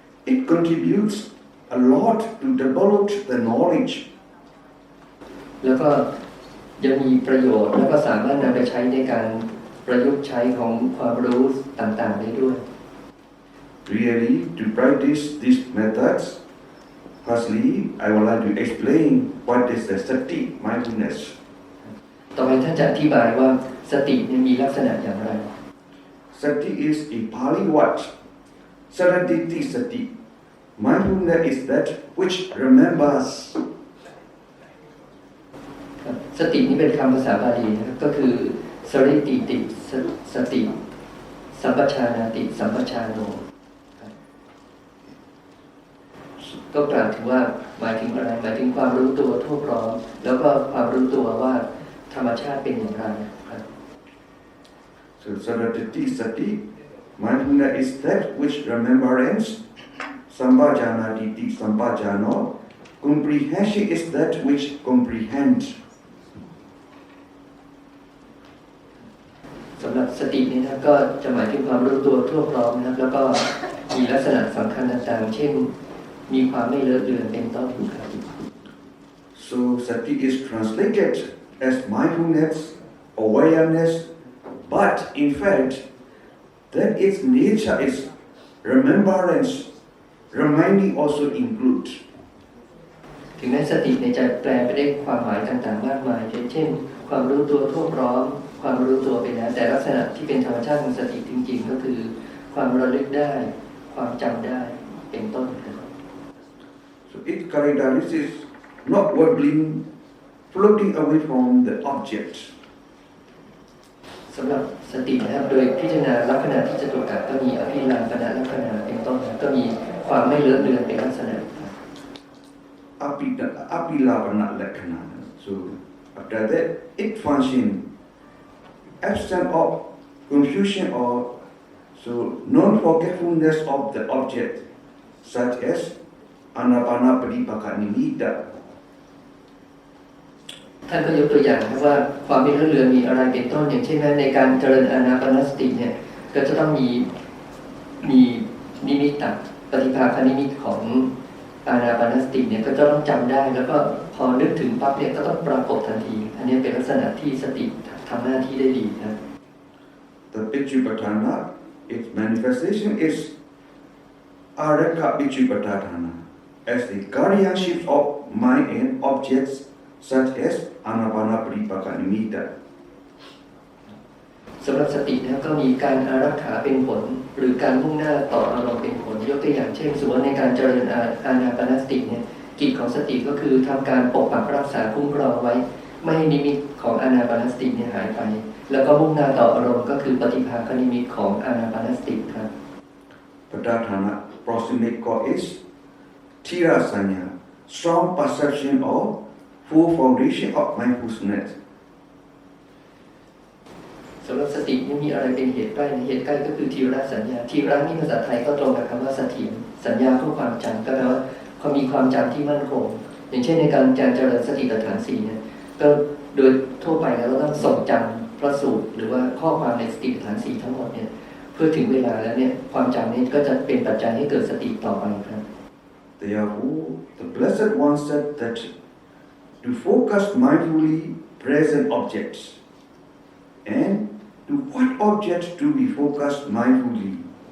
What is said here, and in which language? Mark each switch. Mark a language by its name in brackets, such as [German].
[English] It contributes a lot to develop the knowledge. [Thai] แล้วก็ยังมีประโยชน์แล้วก็สามารถนำไปใช้ในการประยุกต์ใช้ของความรู้ต่างๆได้ด้วย [English] Really, to practice these methods, firstly, I would like to explain what is the sati mindfulness. [Thai] ต่อไปท่านจะอธิบายว่าสติมีลักษณะอย่างไร [English] Sati is a Pali word. [Pali] Saraditi sati. [English] Mindfulness is that which remembers. [Thai] สตินี้เป็นคำภาษาบาลีนะครับก็คือสริติติสติสัมปชานาติสัมปชาโนก็กล่าวถึงว่าหมายถึงอะไรหมายถึงความรู้ตัวทั่วพร้อมแล้วก็ความรู้ตัวว่าธรรมชาติเป็นอย่างไรครับ [English] So [Pali] saraditi sati. [English] Mindfulness is that which remembrance. [Pali] Sampajanati sampajano. [English] Comprehension is that which comprehends. [Thai] สำหรับสตินี้นะก็จะหมายถึงความรู้ตัวทั่วพร้อมนะครับแล้วก็มีลักษณะสำคัญต่างๆเช่นมีความไม่เลอะเลือนเป็นต้นครับ [English] So sati is translated as mindfulness, awareness, but in fact, that its nature is remembrance. Reminding also includes. [Thai] ถึงแม้สติในใจแปลไปได้ความหมายต่างๆมากมายเช่นความรู้ตัวทั่วพร้อมความรู้ตัวไปแล้วแต่ลักษณะที่เป็นธรรมชาติของสติจริงๆก็คือความระลึกได้ความจำได้เป็นต้นนะครับ [English] So its characteristic is not wobbling, floating away from the object. [Thai] สำหรับสตินะครับโดยพิจารณาลักษณะที่จะถูกกัดก็มีอภิลาปนะลักษณะเป็นต้นก็มีความไม่เลอะเลือนเป็นลักษณะ [Pali] Apilapana lakkhana. [English] So after that, it function absence of confusion or so non-forgetfulness of the object, such as anapanapatipaka nimitta. [Thai] ท่านก็ยกตัวอย่างนะว่าความไม่เลอะเลือนมีอะไรเป็นต้นอย่างเช่นในการเจริญอานาปานสติเนี่ยก็จะต้องมีนิมิตตปฏิภาคนิมิตของอานาปานสติเนี่ยก็จะต้องจำได้แล้วก็พอนึกถึงปั๊บเนี่ยก็ต้องปรากฏทันทีอันนี้เป็นลักษณะที่สติทำหน้าที่ได้ดีนะ [English] The Pitchupatthana, its manifestation is Araka Pitchupatthana, as the guardianship of mind and objects such as anapanapatipaka nimitta. [Thai] สำหรับสตินะก็มีการอารักขาเป็นผลหรือการมุ่งหน้าต่ออารมณ์เป็นผลยกตัวอย่างเช่นสมมติในการเจริญอานาปานสติเนี่ยกิจของสติก็คือทำการปกปักรักษาคุ้มครองไว้ไม่ให้นิมิตของอานาปานสติเนี่ยหายไปแล้วก็มุ่งหน้าต่ออารมณ์ก็คือปฏิภาคนิมิตของอานาปานสติครับ [English] Padathana proximate cause is Thira Sanya, strong perception of full foundation of mindfulness. [Thai] สำหรับสติไม่มีอะไรเป็นเหตุใกล้เหตุใกล้ก็คือทีระสัญญาทีระนี่ภาษาไทยก็ตรงกับคำว่าสถิตสัญญาคือความจำก็แปลว่าเขามีความจำที่มั่นคงอย่างเช่นในการเจริญสติปัฏฐาน4เนี่ยก็โดยทั่วไปแล้วเราต้องทรงจำพระสูตรหรือว่าข้อความในสติปัฏฐาน4ทั้งหมดเนี่ยเพื่อถึงเวลาแล้วเนี่ยความจำนี้ก็จะเป็นปัจจัยให้เกิดสติต่อไปครับ [English] Therefore, the Blessed One said that to focus mindfully present objects and to what objects do we focus mindfully?